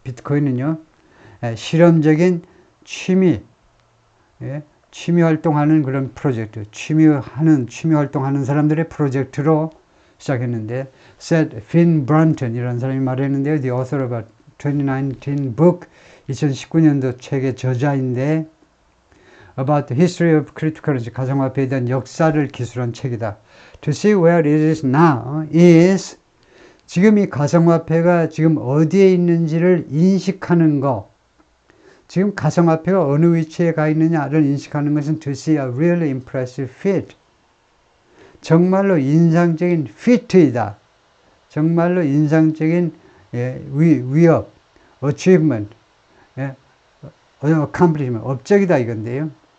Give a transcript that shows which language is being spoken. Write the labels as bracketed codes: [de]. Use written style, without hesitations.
[ko] 비트코인은요 실험적인 취미 활동하는 그런 프로젝트, 취미 활동하는 사람들의 프로젝트로 시작했는데, said Finn Brunton 이라는 사람이 말했는데요. [en] The author of a 2019 book, [ko] 2019년도 책의 저자인데, [en] about the history of cryptocurrency, [ko] 가상화폐에 대한 역사를 기술한 책이다. [en] To see where it is now is [ko] 지금 이 가상화폐가 지금 어디에 있는지를 인식하는 거. 지금 가상화폐가 어느 위치에 가 있느냐를 인식하는 것은 [en] to see a really impressive feat. [ko] 정말로 인상적인 feat이다. 정말로 인상적인 위협, achievement, accomplishment, 업적이다 이건데요.